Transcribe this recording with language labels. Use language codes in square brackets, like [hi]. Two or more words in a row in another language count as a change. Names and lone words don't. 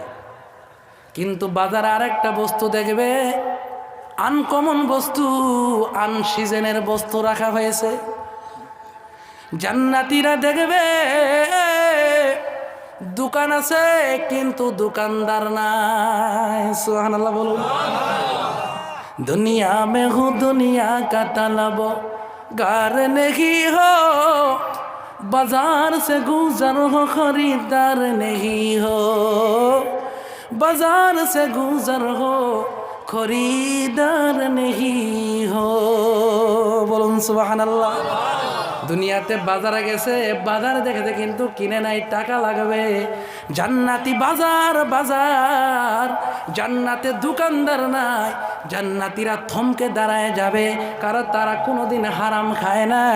[bn] কিন্তু বাজারে আরেকটা বস্তু দেখবে, আনকমন বস্তু, আনসিজনের বস্তু রাখা হয়েছে। জান্নাতীরা দেখবে দোকান আছে কিন্তু দোকানদার নাই। সুবহানাল্লাহ বলুন। [ur] دنیا میں ہوں دنیا کا طلب گار نہیں ہو، بازار سے گزر ہو خریدار نہیں ہو، بازار سے گزر ہو خریدار نہیں ہو. [bn] বলুন সুবহানাল্লাহ। দুনিয়াতে বাজারে গেছে, বাজার দেখেছে কিন্তু কিনে নাই, টাকা লাগবে। জান্নাতি বাজার, জান্নাতে দোকানদার নাই। জান্নাতীরা থমকে দাঁড়ায় যাবে, কারণ তারা কোনোদিন হারাম খায় নাই।